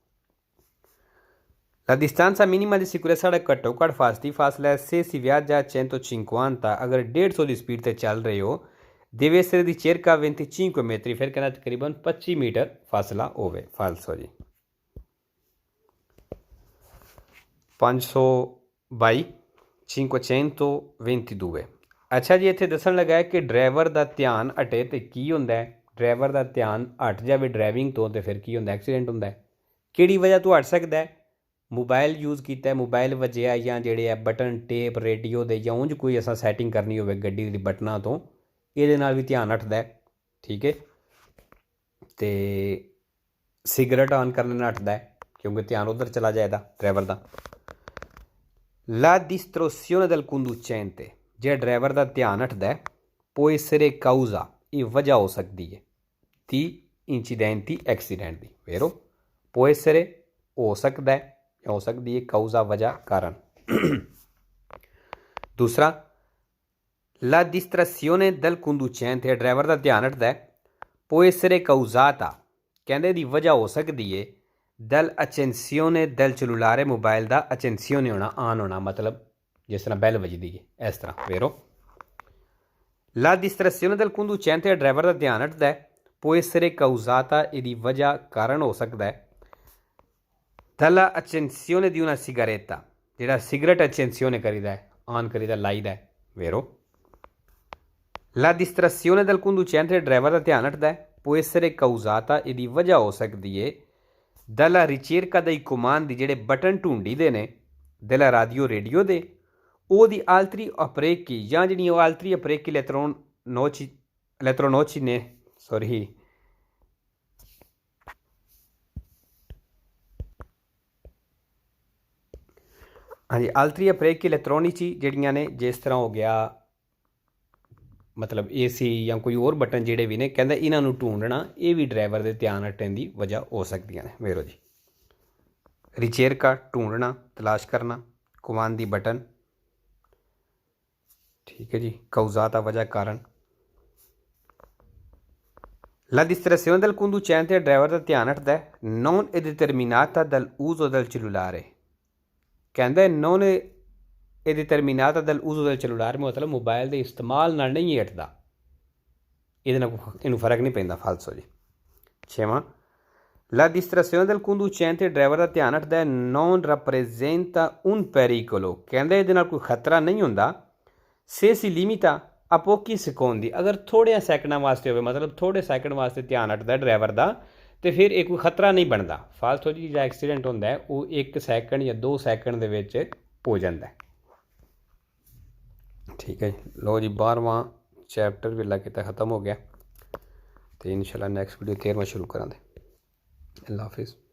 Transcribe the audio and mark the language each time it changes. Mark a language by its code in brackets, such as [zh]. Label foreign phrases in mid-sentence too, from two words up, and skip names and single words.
[it] La distanza minima di sicurezza era [pa] ਘੱਟੋ ਘੱਟ ਫਾਸਲਾ ਹੈ [it] se si viaggia a 150 [pa] ਅਗਰ 150 ਦੀ ਸਪੀਡ ਤੇ ਚੱਲ ਰਹੇ ਹੋ [it] deve essere di circa 25 metri [pa] ਫਿਰ ਕਹਿੰਦਾ ਤਕਰੀਬਨ 25 ਮੀਟਰ ਫਾਸਲਾ ਹੋਵੇ ਫਾਲਸੋ ਜੀ 522 522 ਅੱਛਾ ਜੀ ਇੱਥੇ ਦੱਸਣ ਲੱਗਾ ਹੈ ਕਿ ਡਰਾਈਵਰ ਦਾ ਧਿਆਨ ਹਟੇ ਤੇ ਕੀ ਹੁੰਦਾ ਹੈ ਡਰਾਈਵਰ ਦਾ ਧਿਆਨ ਹਟ ਜਾਵੇ ਡਰਾਈਵਿੰਗ ਤੋਂ ਤੇ ਫਿਰ ਕੀ ਹੁੰਦਾ ਐਕਸੀਡੈਂਟ ਹੁੰਦਾ ਹੈ ਕਿਹੜੀ ਵਜ੍ਹਾ ਤੋਂ ਹਟ ਸਕਦਾ ਹੈ ਮੋਬਾਈਲ ਯੂਜ਼ ਕੀਤਾ ਮੋਬਾਈਲ ਵੱਜਿਆ ਜਾਂ ਜਿਹੜੇ ਆ ਬਟਨ ਟੇਪ ਰੇਡੀਓ ਦੇ ਜਾਂ ਉਂਝ ਕੋਈ ਅਸਾਂ ਸੈਟਿੰਗ ਕਰਨੀ ਹੋਵੇ ਗੱਡੀ ਦੀ ਬਟਨਾਂ ਤੋਂ ਇਹਦੇ ਨਾਲ ਵੀ ਧਿਆਨ ਹਟਦਾ ਠੀਕ ਹੈ ਅਤੇ ਸਿਗਰਟ ਆਨ ਕਰਨ ਨਾਲ ਹਟਦਾ ਕਿਉਂਕਿ ਧਿਆਨ ਉੱਧਰ ਚਲਾ ਜਾਏਗਾ ਡਰਾਈਵਰ ਦਾ [it] La distrazione del conducente [pa] ਜਿਹੜਾ ਡਰਾਈਵਰ ਦਾ ਧਿਆਨ ਹਟਦਾ [it] può essere causa [pa] ਇਹ ਵਜ੍ਹਾ ਹੋ ਸਕਦੀ ਹੈ ਦੀ incidenti ਐਕਸੀਡੈਂਟ ਦੀ [it] vero può essere [pa] ਹੋ ਸਕਦਾ ਹੋ ਸਕਦੀ ਹੈ causa ਵਜ੍ਹਾ ਕਾਰਨ ਦੂਸਰਾ [it] La distrazione del conducente [pa] ਡਰਾਈਵਰ ਦਾ ਧਿਆਨ ਹਟਦਾ [it] può essere causata [pa] ਕਹਿੰਦੇ ਦੀ ਵਜ੍ਹਾ ਹੋ ਸਕਦੀ ਹੈ [it] dell'accensione del cellulare [pa] ਮੋਬਾਈਲ ਦਾ ਅਚੈਂਸੀਓਨੇ ਹੋਣਾ ਆਨ ਹੋਣਾ ਮਤਲਬ ਜਿਸ ਤਰ੍ਹਾਂ ਬੈਲ ਵੱਜਦੀ ਹੈ ਇਸ ਤਰ੍ਹਾਂ [it] vero la distrazione del conducente [pa] ਡਰਾਈਵਰ ਦਾ ਧਿਆਨ ਹਟਦਾ [it] può essere causata [pa] ਇਹਦੀ ਵਜ੍ਹਾ ਕਾਰਨ ਹੋ ਸਕਦਾ [it] dalla accensione di una sigaretta ਜਿਹੜਾ [pa] ਸਿਗਰਟ ਅਚੈਂਸੀਓਨੇ ਕਰੀਦਾ ਆਨ ਕਰੀਦਾ ਲਾਈਦਾ [it] vero La distrazione del conducente [pa] ਡਰਾਈਵਰ ਦਾ ਧਿਆਨ ਹਟਦਾ [it] può essere causata [pa] ਇਹਦੀ ਵਜ੍ਹਾ ਹੋ ਸਕਦੀ ਹੈ [it] dalla ricerca dei comandi [pa] ਜਿਹੜੇ ਬਟਨ ਢੂੰਢੀਦੇ ਨੇ [it] della radio [pa] ਦੇ ਉਹਦੀ [it] altri apparecchi [pa] ਜਾਂ ਜਿਹੜੀਆਂ ਉਹ [it] altri apparecchi elettronoci [pa] ਨੇ ਸੌਰੀ ਹਾਂਜੀ [it] altri apparecchi elettronici [pa] ਜਿਹੜੀਆਂ ਨੇ ਜਿਸ ਤਰ੍ਹਾਂ ਹੋ ਗਿਆ ਮਤਲਬ AC ਜਾਂ ਕੋਈ ਹੋਰ ਬਟਨ ਜਿਹੜੇ ਵੀ ਨੇ ਕਹਿੰਦਾ ਇਹਨਾਂ ਨੂੰ ਢੂੰਡਣਾ ਇਹ ਵੀ ਡਰਾਈਵਰ ਦੇ ਧਿਆਨ ਹਟਣ ਦੀ ਵਜ੍ਹਾ ਹੋ ਸਕਦੀਆਂ ਨੇ ਵੇਰੋ ਜੀ ਰਿਚੇਰਕਾ ਢੂੰਡਣਾ ਤਲਾਸ਼ ਕਰਨਾ ਕਮਾਂਡ ਦੀ ਬਟਨ ਠੀਕ ਹੈ ਜੀ [it] causata [pa] ਵਜ੍ਹਾ ਕਾਰਨ [it] la distrazione del conducente [pa] driver ਦਾ ਧਿਆਨ ਹਟਦਾ ਹੈ [it] non è determinata dall'uso del cellulare ਕਹਿੰਦਾ non è determinata dall'uso del cellulare [pa] ਮਤਲਬ ਮੋਬਾਈਲ ਦੇ ਇਸਤੇਮਾਲ ਨਾਲ ਨਹੀਂ ਹਟਦਾ ਇਹਦੇ ਨਾਲ ਇਹਨੂੰ ਫਰਕ ਨਹੀਂ ਪੈਂਦਾ ਫਾਲਸੋ ਜੀ ਛੇਵਾਂ [it] la distrazione del conducente [pa] driver ਦਾ ਧਿਆਨ ਹਟਦਾ ਹੈ [it] non rappresenta un pericolo [pa] ਕਹਿੰਦਾ ਇਹਦੇ ਨਾਲ ਕੋਈ ਖਤਰਾ ਨਹੀਂ ਹੁੰਦਾ [it] se si limita a pochi secondi [pa] ਅਗਰ ਥੋੜ੍ਹੇ ਸੈਕਿੰਡਾਂ ਵਾਸਤੇ ਹੋਵੇ ਮਤਲਬ ਥੋੜ੍ਹੇ ਸੈਕਿੰਡ ਵਾਸਤੇ ਧਿਆਨ ਹਟਦਾ ਡਰਾਈਵਰ ਦਾ ਅਤੇ ਫਿਰ ਇਹ ਕੋਈ ਖਤਰਾ ਨਹੀਂ ਬਣਦਾ ਫਾਲਤੂ ਜੀ ਜਿਹੜਾ ਐਕਸੀਡੈਂਟ ਹੁੰਦਾ ਹੈ ਉਹ 1 ਸੈਕਿੰਡ ਜਾਂ 2 ਸੈਕਿੰਡ ਦੇ ਵਿੱਚ ਹੋ ਜਾਂਦਾ ਠੀਕ ਹੈ ਜੀ ਲਓ ਜੀ 12ਵਾਂ ਚੈਪਟਰ ਵੇਲਾ ਕੀਤਾ ਖਤਮ ਹੋ ਗਿਆ ਅਤੇ ਇਨਸ਼ਾਅੱਲਾ ਨੈਕਸਟ ਵੀਡੀਓ 13ਵਾਂ ਸ਼ੁਰੂ ਕਰਾਂਗੇ ਅੱਲਾ ਹਾਫਿਜ਼